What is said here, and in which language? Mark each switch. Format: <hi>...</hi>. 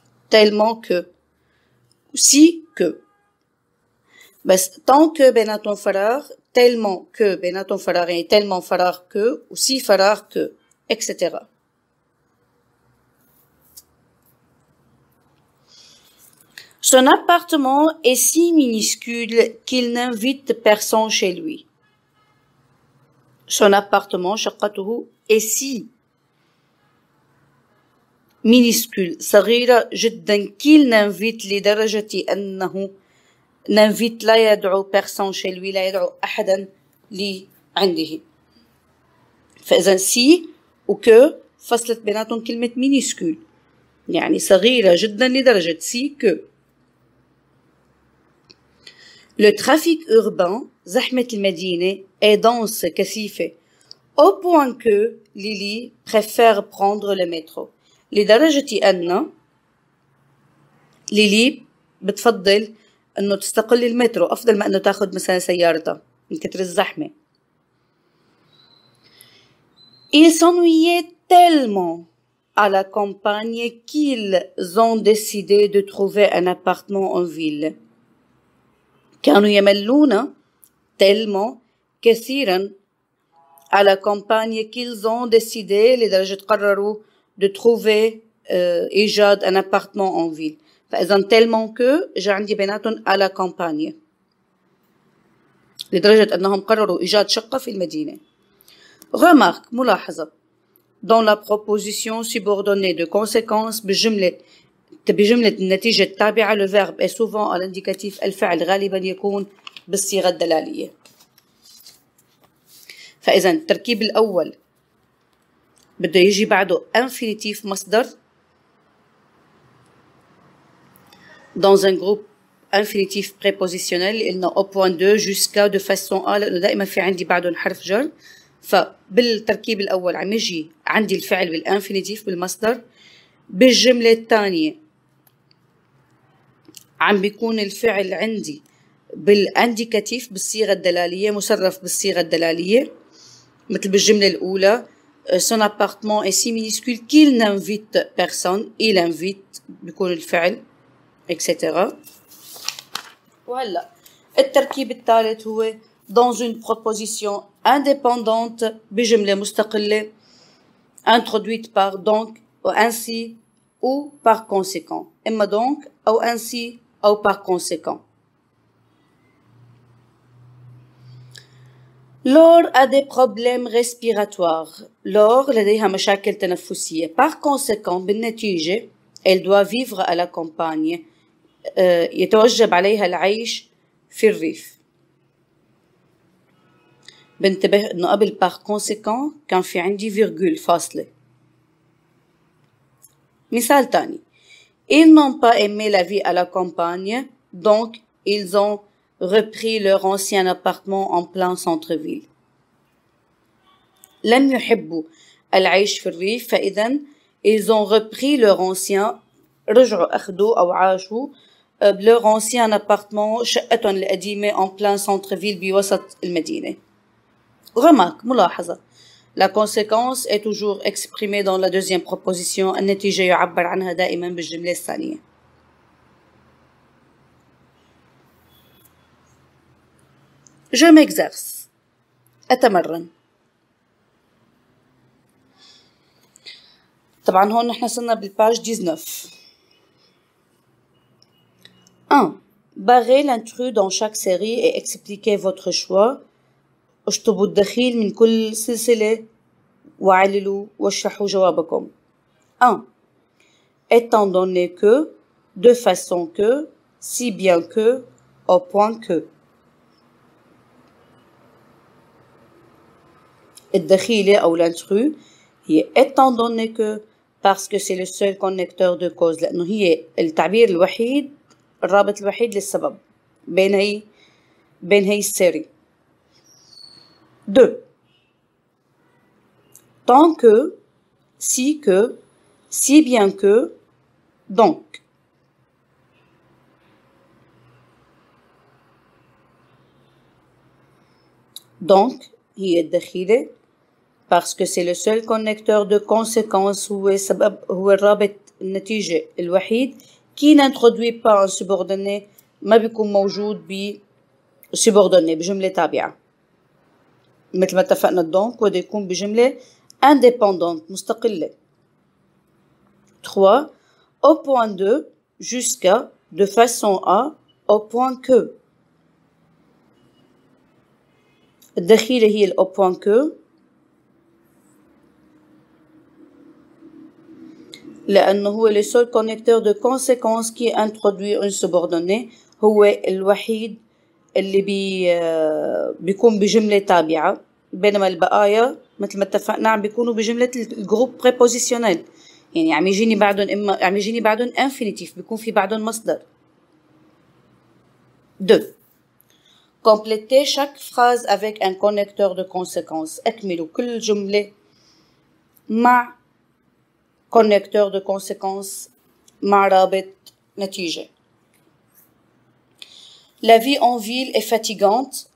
<fr>tellement que si que</fr> <ar>بس</ar> <fr>tant que</fr> <ar>بيناتهم فراغ</ar> <fr>tellement que</fr> <ar>بيناتهم فراغ يعني</ar> <fr>tellement</fr> <ar>فراغ</ar> <fr>que ou si فراغ que etc. Son appartement est si minuscule qu'il n'invite personne chez lui. Son appartement</fr> <ar>شقته</ar> <fr>est si minuscule</fr> <ar>صغيرة جدا</ar> <fr>qu'il n'invite</fr> <ar>لدرجة أنه</ar> <fr>n'invite</fr> <ar>لا يدعو</ar> <fr>personne chez lui</fr> <ar>لا يدعو أحدا لعنده. فإذا si و que فصلت بيناتهم كلمة minuscule يعني صغيرة جدا لدرجة si que.</ar> <fr>Le trafic urbain</fr> <ar>زحمة المدينة</ar> <fr>est dense</fr> <ar>كثيفة</ar> <fr>au point que Lily préfère prendre le métro</fr> <ar>لدرجة أن ليلي بتفضل أنه تستقل المترو أفضل ما أنه تاخد مثلا سيارتها من كتر الزحمة.</ar> <fr>Ils s'ennuyaient tellement à la campagne qu'ils ont décidé de trouver un appartement en ville.</fr> <ar>كانوا يملون</ar> <fr>tellement</fr> <ar>كثيرا</ar> <fr>à la campagne qu'ils ont décidé</fr> <ar>لدرجة قرروا</ar> <fr>de trouver</fr> <ar>إيجاد</ar> <fr>un appartement en ville.</fr> <ar>فإذا tellement que جاء عندي بيناتهم</ar> <fr>à la campagne</fr> <ar>لدرجة أنهم قرروا إيجاد شقة في المدينة.</ar> <fr>Remarque</fr> <ar>ملاحظة</ar> <fr>dans la proposition subordonnée de conséquence</fr> <ar>بجملة النتيجة التابعة</ar> <fr>le verbe est souvent à l'indicatif</fr> <ar>الفعل غالبا يكون بالصيغة الدلالية. فإذا التركيب الأول بده يجي بعده infinitif مصدر</ar> <fr>dans un groupe infinitif prépositionnel</fr> <ar>قلنا</ar> <fr>au point 2 jusqu'à de façon à</fr> <ar>لأنه دائما في عندي بعدهم حرف جر. فبالتركيب الأول عم يجي عندي الفعل بالانفينيتيف بالمصدر. بالجملة الثانية عم بيكون الفعل عندي بالانديكاتيف بالصيغة الدلالية مصرف بالصيغة الدلالية مثل بالجملة الأولى</ar> <fr>son appartement est si minuscule qu'il n'invite personne. il invite</fr> <ar>بيكون الفعل</ar> <fr>etc.</fr> <ar>وهلا التركيب الثالث هو</ar> <fr>dans une proposition indépendante</fr> <ar>بجملة مستقلة</ar> <fr>introduite par donc ou ainsi ou par conséquent.</fr> <ar>إما donc أو ainsi أو par conséquent.</ar> <fr>Laure a des problèmes respiratoires.</fr> <ar>Laure لديها مشاكل تنفسية.</ar> <fr>Par conséquent</fr> <ar>بالنتيجة</ar> <fr>elle doit vivre à la campagne.</fr> <ar>يتوجب عليها العيش في الريف. بنتبه إنه قبل par conséquent كان في عندي فيرجول فاصلة. مثال تاني.</ar> <fr>Ils n'ont pas aimé la vie à la campagne, donc ils ont repris leur ancien appartement en plein centre-ville.</fr> <ar>لم يحبوا العيش في الريف فإذا</ar> <fr>ils ont repris leur ancien</fr> <ar>رجعوا أخذوا أو عاشوا</ar> <fr>leur ancien appartement</fr> <ar>شقتهم القديمة</ar> <fr>en plein centre-ville</fr> <ar>بوسط المدينة.</ar> <fr>Remarque,</fr> <ar>ملاحظة.</ar> <fr>La conséquence est toujours exprimée dans la deuxième proposition.</fr> <ar>النتيجة يعبر عنها دائما بالجملة الثانية.</ar> <fr>Je m'exerce.</fr> <ar>أتمرن. طبعا هون نحن صرنا بالباج 19.</ar> <fr>1. Barrez l'intrus dans chaque série et expliquez votre choix.</fr> <ar>اشطبوا الدخيل من كل سلسلة وعللوا واشرحوا جوابكم.</ar> <fr>1. Étant donné que, de façon que, si bien que, au point que.</fr> <ar>الدخيلة أو l'intrus هي</ar> <fr>étant donné que parce que c'est le seul connecteur de cause</fr> <ar>لأنه هي التعبير الوحيد الرابط الوحيد للسبب بين هي السيري.</ar> <fr>2. Tant que, si bien que, donc.</fr> <ar>Donc هي الدخيلة</ar> <fr>parce que c'est le seul connecteur de conséquence</fr> <ar>هو الرابط النتيجة الوحيد</ar> <fr>qui n'introduit pas un subordonné</fr> <ar>ما بيكون موجود subordonné بجملة تابعة مثل ما اتفقنا donc بده يكون بجملة indépendante مستقلة.</ar> <fr>3. Au point 2 jusqu'à de façon à au point que.</fr> <ar>الدخيلة هي au point que لأنه هو</ar> <fr>le seul connecteur de conséquence qui introduit un subordonné</fr> <ar>هو الوحيد اللي بيكون بجملة تابعة بينما البقايا مثل ما اتفقنا عم بيكونوا بجملة الجروب prépositionnel يعني عم يجيني بعدهم infinitif بيكون في بعدهم مصدر.</ar> <fr>2. Complétez chaque phrase avec un connecteur de conséquence.</fr> <ar>أكملوا كل جملة مع</ar> <fr>connecteur de conséquence</fr> <ar>مع رابط نتيجة.</ar> <fr>La vie en ville est fatigante.</fr>